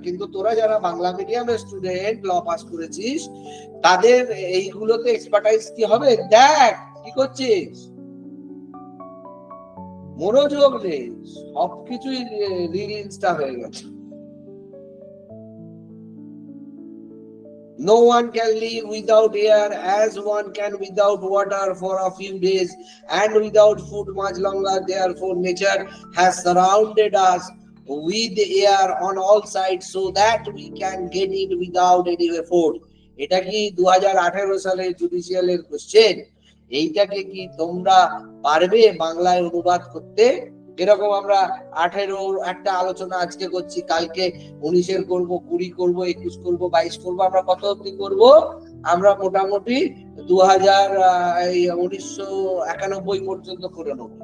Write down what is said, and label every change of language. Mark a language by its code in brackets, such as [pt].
[bn] কিন্তু তোরা যারা বাংলা মিডিয়ামের স্টুডেন্ট, ল পাস করেছিস, তাদের এইগুলোতে এক্সপার্টাইজ কি হবে? দেখ কি করছিস, মনোযোগ নেই, সবকিছুই রিল ইনস্টা হয়ে গেছে। [en] No one can live without air as one can without water for a few days, and without food much longer. Therefore nature has surrounded us with air on all sides so that we can get it without any effort. [bn] এটা কি 2018 সালের জুডিশিয়ালের question? এইটাকে কি তোমরা পারবে বাংলায় অনুবাদ করতে? এরকম আমরা 18 একটা আলোচনা আজকে করছি, কালকে 19 করব, 20 করব, 21 করব, 22 করব, আমরা কত অবধি করব? আমরা মোটামুটি 1991 পর্যন্ত করে নেবো।